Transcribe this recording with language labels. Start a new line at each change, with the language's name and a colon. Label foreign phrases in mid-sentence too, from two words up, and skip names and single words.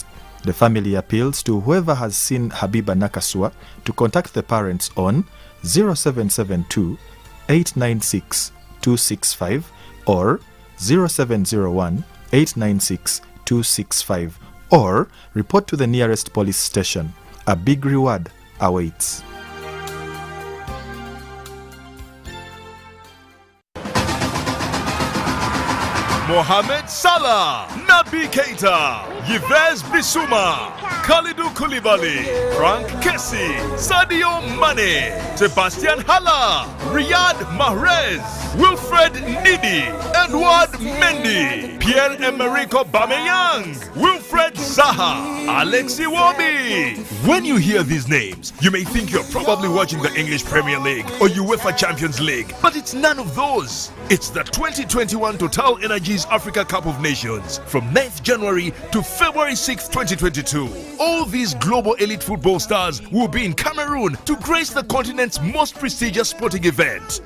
English: The family appeals to whoever has seen Habiba Nakasua to contact the parents on 0772 896 265 or 0701 896 265 or report to the nearest police station. A big reward awaits. Mohamed Salah, Nabi Keita, Yves Bissouma, Kalidou Koulibaly, Frank Kessie, Sadio Mane, Sebastian Haller, Riyad Mahrez, Wilfred Ndidi, Edouard Mendy, Pierre-Emerick Aubameyang, Wilfred Zaha, Alexi Iwobi. When you hear these names, you may think you're probably watching the English Premier League or UEFA Champions League, but it's none of those. It's the 2021 Total Energies Africa Cup of Nations from 9th January to February 6, 2022. All these global elite football stars will be in Cameroon to grace the continent's most prestigious sporting event.